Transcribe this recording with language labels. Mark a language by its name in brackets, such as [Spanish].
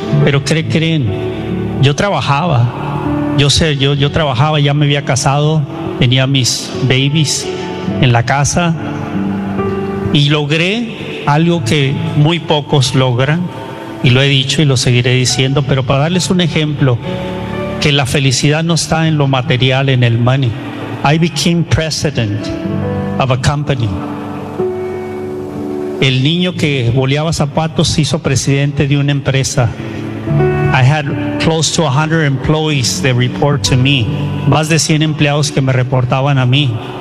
[Spanish] Pero creen, yo trabajaba, yo trabajaba, ya me había casado, tenía mis babies en la casa, y logré algo que muy pocos logran, y lo he dicho y lo seguiré diciendo, pero para darles un ejemplo, que la felicidad no está en lo material, en el money. [English] I became president of a company. [Spanish] El niño que boleaba zapatos se hizo presidente de una empresa. [English] I had close to 100 employees that report to me. [Spanish] Más de 100 empleados que me reportaban a mí.